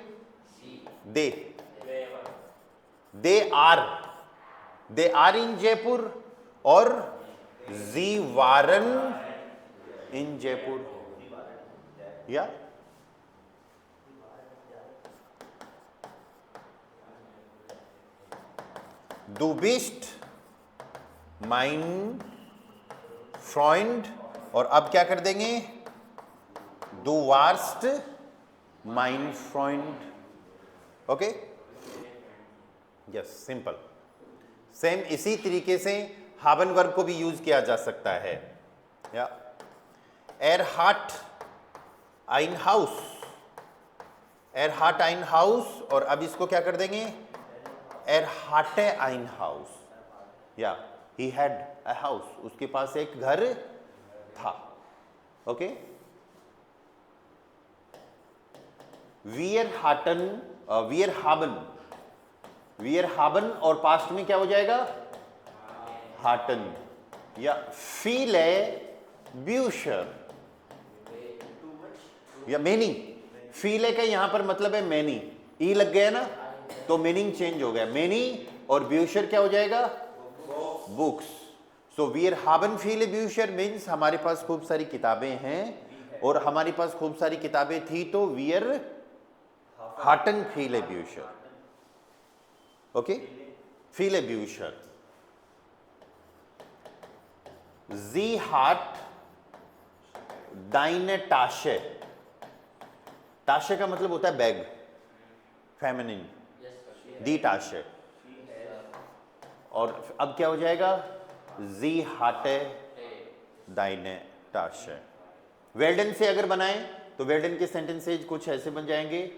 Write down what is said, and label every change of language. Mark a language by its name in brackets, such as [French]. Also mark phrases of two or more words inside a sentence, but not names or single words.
[English] they are in Jaipur, [German] और Sie waren in Jaipur, या Du bist mein Freund, [Hindi] और अब क्या कर देंगे? [German] Du warst mein Freund। [English] okay, yes, simple. [Hindi] सेम इसी तरीके से हाबन वर्ब को भी यूज किया जा सकता है, या [German] Er hat ein Haus, Er hat ein Haus, [Hindi] और अब इसको क्या कर देंगे? [German] Er hatte ein Haus, [English] या he had a house, [Hindi] उसके पास एक घर था। ओके, [German] wir haben, [Hindi] और पास्ट में क्या हो जाएगा? [German] hatten, या viele Bücher, या many। [Hindi] viele का यहां पर मतलब है many, ई लग गया ना तो मीनिंग चेंज हो गया, many और Bücher क्या हो जाएगा? बुक्स। सो [German] wir haben viele Bücher [Hindi] मीन्स हमारे पास खूब सारी किताबें हैं, और हमारे पास खूब सारी किताबें थी तो [German] wir hatten viele Bücher। ओके, viele Bücher। Sie hat deine Tasche, [Hindi] ताशे का मतलब होता है बैग, फेमिनिन, [German] die Tasche, [Hindi] और अब क्या हो जाएगा? [German] Sie hatte deine Tasche. [Hindi] वेल्डन से अगर बनाएं तो वेल्डन के सेंटेंसेज कुछ ऐसे बन जाएंगे।